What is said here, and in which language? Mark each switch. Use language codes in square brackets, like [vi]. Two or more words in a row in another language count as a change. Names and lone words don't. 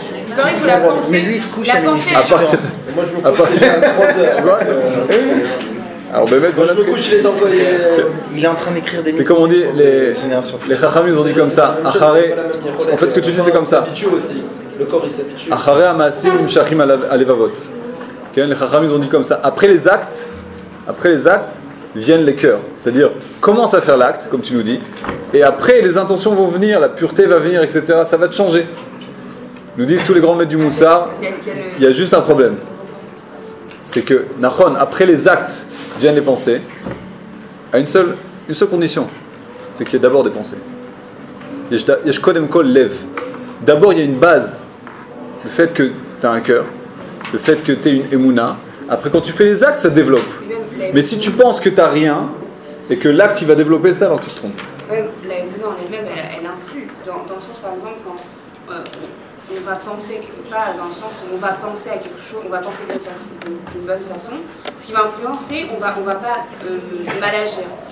[fr] Mais lui il se couche à minuit. À partir. Moi je me couche à 3h. Alors, il est en train d'écrire des livres. C'est comme on dit, les Chachamim ont dit comme ça. Acharé, en fait, ce que tu dis, c'est comme ça. Le corps il s'habitue. [he] אחרי המעשים נמשכים הלבבות. [fr] Les Chachamim ont dit comme ça. Après les actes viennent les cœurs. C'est-à-dire, commence à faire l'acte, comme tu nous dis, et après les intentions vont venir, la pureté va venir, etc. Ça va te changer. Nous disent tous les grands maîtres du Moussar, il y a juste un problème. C'est que, Nachon, après les actes viennent les pensées, à une seule condition, c'est qu'il y ait d'abord des pensées. [he] יש קודם כל לב. [fr] D'abord, il y a une base, le fait que tu as un cœur, le fait que tu es une émouna. Après, quand tu fais les actes, ça développe. Mais si tu penses que tu n'as rien, et que l'acte, il va développer ça, alors tu te trompes. La émouna en elle-même, elle influe. Dans le sens, par exemple, quand on va penser, pas dans le sens où on va penser à quelque chose, on va penser d'une bonne façon, ce qui va influencer, on va pas mal agir.